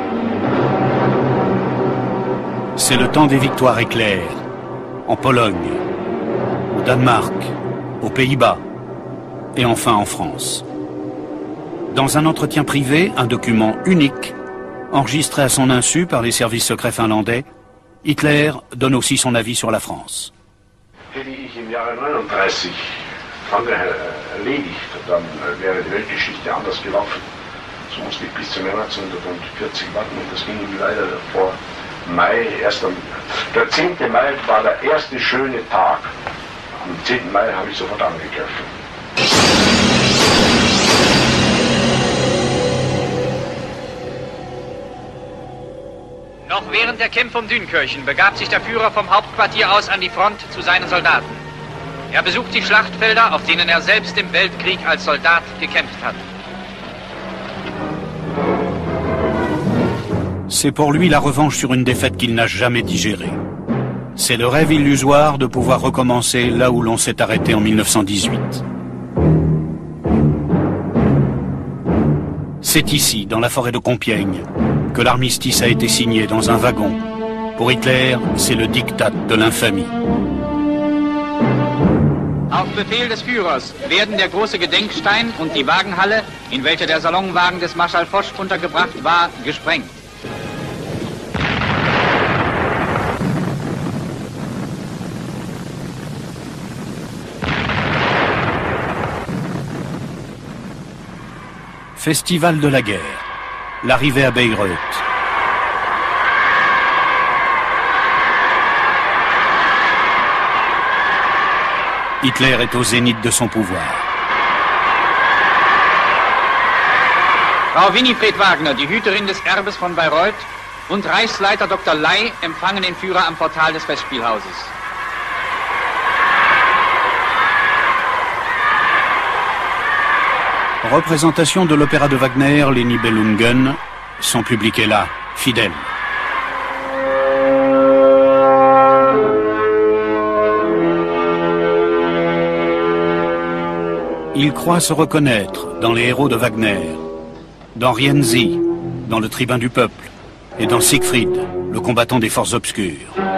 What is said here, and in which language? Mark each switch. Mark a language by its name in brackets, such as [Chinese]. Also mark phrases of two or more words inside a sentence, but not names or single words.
[French] C'est le temps des victoires éclairs, en Pologne, au Danemark, aux Pays-Bas et enfin en France. Dans un entretien privé, un document unique, enregistré à son insu par les services secrets finlandais, Hitler donne aussi son avis sur la France. [German] Hätte ich im Jahre 39 Frankreich erledigt, dann wäre die Weltgeschichte anders gelaufen. So musste ich bis zum 1940 warten und das ging leider vor Mai, der 10. Mai war der erste schöne Tag. Am 10. Mai habe ich sofort angegriffen. Noch während der Kämpfe um Dünkirchen begab sich der Führer vom Hauptquartier aus an die Front zu seinen Soldaten. Er besucht die Schlachtfelder, auf denen er selbst im Weltkrieg als Soldat gekämpft hat. [French] C'est pour lui la revanche sur une défaite qu'il n'a jamais digérée. C'est le rêve illusoire de pouvoir recommencer là où l'on s'est arrêté en 1918. C'est ici, dans la forêt de Compiègne, que l'armistice a été signé dans un wagon. Pour Hitler, c'est le diktat de l'infamie. [German] Auf Befehl des Führers werden der große Gedenkstein und die Wagenhalle, in welcher der Salonwagen des Marschall Foch untergebracht war, gesprengt. [French] Festival de la guerre. L'arrivée à Bayreuth. Hitler est au zénith de son pouvoir. [German] Frau Winifred Wagner, die Hüterin des Erbes von Bayreuth, und Reichsleiter Dr. Ley empfangen den Führer am Portal des Festspielhauses. [French] Représentation de l'opéra de Wagner, Les Nibelungen. Son public est là, fidèle. Il croit se reconnaître dans les héros de Wagner, dans Rienzi, dans le tribun du peuple, et dans Siegfried, le combattant des forces obscures.